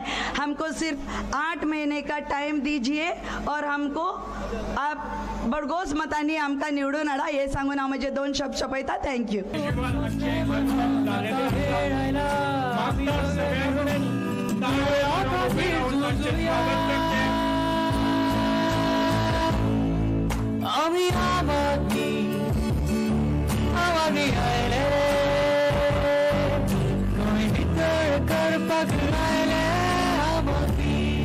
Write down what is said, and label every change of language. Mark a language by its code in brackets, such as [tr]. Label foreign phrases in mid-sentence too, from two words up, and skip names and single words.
[hi] हमको सिर्फ 8 महीने का टाइम दीजिए और हमको आप [kok] बडगोस मतांनी आमका निवडून आणा हे सांगून हांव म्हजे 2 शब्द सोंपयता। थँक्यू। आम्ही आमादी आयले कोणी भितर करपाक लायले आमादी